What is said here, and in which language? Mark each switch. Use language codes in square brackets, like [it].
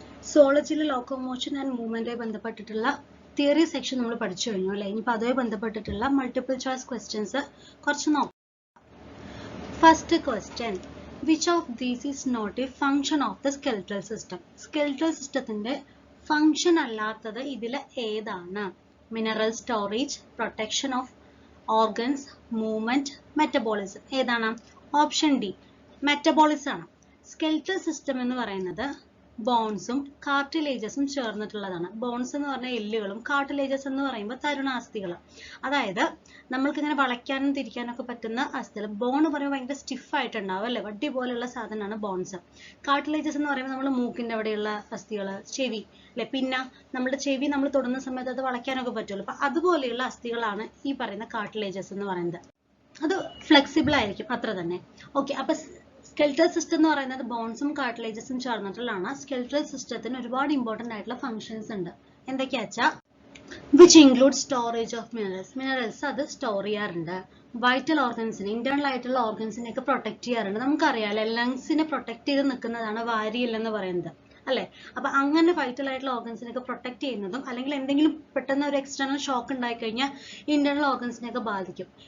[ml] Zoology locomotion and movement ബന്ധപ്പെട്ടിട്ടുള്ള theory section നമ്മൾ പഠിച്ചു കഴിഞ്ഞു അല്ലേ? ഇനിയിപ്പോൾ അതുമായി ബന്ധപ്പെട്ടിട്ടുള്ള multiple choice questions കുറച്ച് നോക്കാം. [en] First question, which of these is not a function of the skeletal system? [ml] Skeletal systemത്തിന്റെ function അല്ലാത്തത് ഇതിൽ ഏതാണ്? [en] Mineral storage, protection of organs, movement, metabolism. ഏതാണ്? [ml] Option D, metabolism ആണ്. Skeletal system എന്ന് പറയുന്നത് ബോൺസും കാർട്ടിലേജസും ചേർന്നിട്ടുള്ളതാണ്. ബോൺസ് എന്ന് പറഞ്ഞാൽ എല്ലുകളും കാർട്ടിലേജസ് എന്ന് പറയുമ്പോൾ തരുണാസ്ഥികൾ. അതായത് നമ്മൾക്ക് ഇങ്ങനെ വളയ്ക്കാനും തിരിക്കാനും ഒക്കെ പറ്റുന്ന അസ്ഥികൾ. ബോൺ പറയുമ്പോൾ ഭയങ്കര സ്റ്റിഫ് ആയിട്ടുണ്ടാവും അല്ലെ? വട്ടി പോലെയുള്ള സാധനമാണ് ബോൺസ്. കാർട്ടിലേജസ് എന്ന് പറയുമ്പോൾ നമ്മൾ മൂക്കിന്റെ അവിടെയുള്ള അസ്ഥികൾ, ചെവി അല്ലെ, പിന്നെ നമ്മുടെ ചെവി നമ്മൾ തൊടുന്ന സമയത്ത് അത് വളയ്ക്കാനൊക്കെ പറ്റുമല്ലോ. അപ്പൊ അതുപോലെയുള്ള അസ്ഥികളാണ് ഈ പറയുന്ന കാർട്ടിലേജസ് എന്ന് പറയുന്നത്. അത് ഫ്ലെക്സിബിൾ ആയിരിക്കും, അത്ര തന്നെ. ഓക്കെ, അപ്പൊ skeletal system എന്ന് പറയുന്നത് ബോൺസും കാർട്ടിലേജസും ചേർന്നിട്ടുള്ളതാണ്. skeletal systemത്തിന് ഒരുപാട് ഇമ്പോർട്ടന്റ് ആയിട്ടുള്ള ഫങ്ഷൻസ് ഉണ്ട്. [en] എന്തൊക്കെയാച്ചാ which include storage of minerals. [ml] minerals അത് സ്റ്റോർ ചെയ്യാറുണ്ട്. വൈറ്റൽ ഓർഗൻസിനെ, ഇന്റേണൽ ആയിട്ടുള്ള ഓർഗൻസിനെ ഒക്കെ പ്രൊട്ടക്ട് ചെയ്യാറുണ്ട്. നമുക്കറിയാലോ, ലങ്സിനെ പ്രൊട്ടക്ട് ചെയ്ത് നിൽക്കുന്നതാണ് വാരിയൽ എന്ന് പറയുന്നത് അല്ലെ? അപ്പൊ അങ്ങനെ വൈറ്റൽ ആയിട്ടുള്ള ഓർഗൻസിനൊക്കെ പ്രൊട്ടക്ട് ചെയ്യുന്നതും, അല്ലെങ്കിൽ എന്തെങ്കിലും പെട്ടെന്ന് ഒരു എക്സ്റ്റേണൽ ഷോക്ക് ഉണ്ടായി കഴിഞ്ഞാൽ ഇന്റേണൽ ഓർഗൻസിനെയൊക്കെ ബാധിക്കും.